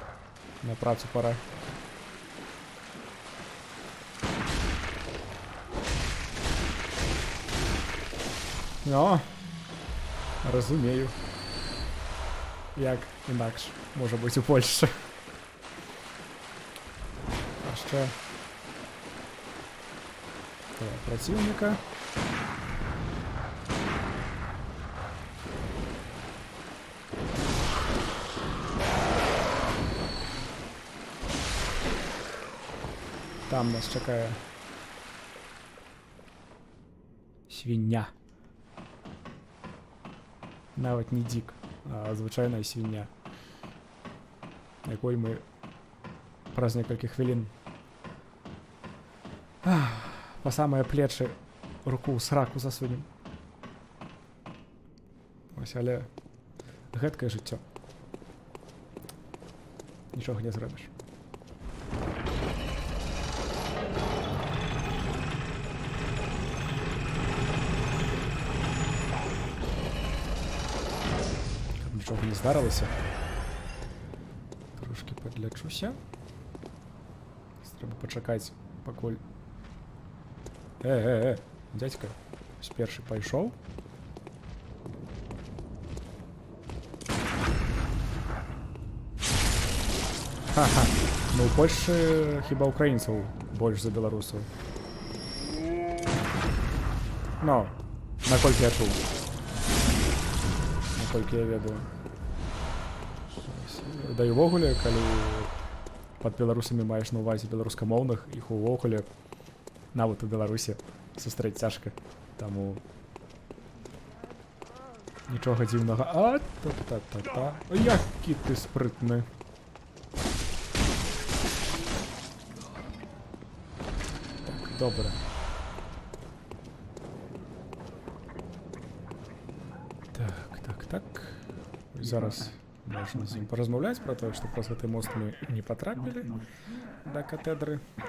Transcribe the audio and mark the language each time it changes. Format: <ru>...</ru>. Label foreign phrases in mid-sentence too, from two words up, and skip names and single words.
<be>На працу пора. Но! Разумею. Як інакш можа быць у Польшчы.</be> <ru>Яшчэ этого противника.</ru> <uk>Там нас чекає свиня. Навіть не дик, а звичайна свиня, якої ми</uk> <be>праз некалькі</be> <uk>хвилин</uk> <be>по самые плечы руку ў сраку засунем.</be> <uk>Ось, але гэткае жыццё. Нічога не зробіш. Каб нічога не здарылася. Трошки падлячуся. Трэба пачакаць, пакуль... Дядька, ось перший пайшоў. Ха-ха.</uk> <be>Ну, у Польшчы хіба украінцаў больш за беларусаў. Ну, наколькі я чуў. Наколькі я ведаю. Да і ўвогуле, калі пад беларусамі маеш на ўвазе беларускамоўных, іх увогуле нават у Беларусі сустрэць цяжка. Таму нічога дзіўнага. А, та-та-та-та. Які ты спрытны. Так, добра. Так. Зараз можна з ім паразмаўляць пра тое, што праз гэты мост мы не патрапілі да катедры.</be>